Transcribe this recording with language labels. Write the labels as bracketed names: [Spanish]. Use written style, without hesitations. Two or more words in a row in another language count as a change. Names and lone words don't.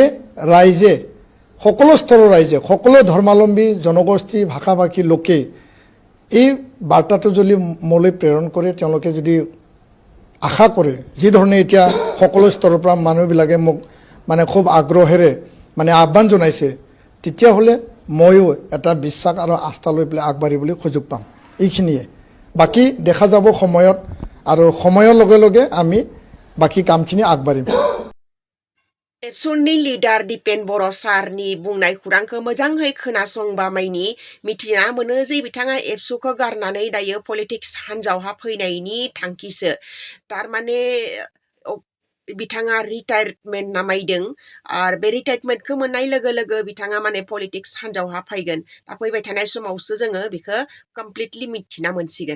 [Assamese] ৰাইজে সকলো স্তৰৰ ৰাইজে সকলো ধৰ্মাৱলম্বী জনগোষ্ঠী ভাষা ভাষী লোকে এই বাৰ্তাটো যদি মোলৈ প্ৰেৰণ কৰে তেওঁলোকে যদি আশা কৰে যি ধৰণে এতিয়া সকলো স্তৰৰ পৰা মানুহবিলাকে মোক মানে খুব আগ্ৰহেৰে মানে আহ্বান জনাইছে তেতিয়াহ'লে ময়ো এটা বিশ্বাস আৰু আস্থা লৈ পেলাই আগবাঢ়িবলৈ সুযোগ পাম এইখিনিয়ে বাকী দেখা যাব সময়ত আৰু সময়ৰ লগে লগে আমি বাকী কামখিনি আগবাঢ়িম [Bodo] एबसुनि लिडार दिपेन बर' सारनि बुंनाय खुरांखौ मोजाङै खोनासंबा माइनि मिथिना मोनो जे बिथाङा एबसुखौ गारनानै दायो पलिटिक्स हान्जावहा फैनायनि थांखिसो थारमाने बिथाङा रिटायारमेन्ट नामायदों आरो बे रिटायारमेन्टखौ मोननाय लोगो लोगो बिथाङा माने पलिटिक्स हान्जावहा फैगोन दा फैबाय थानाय समावसो जोङो बेखौ कमप्लिटलि मिथिना मोनसिगोन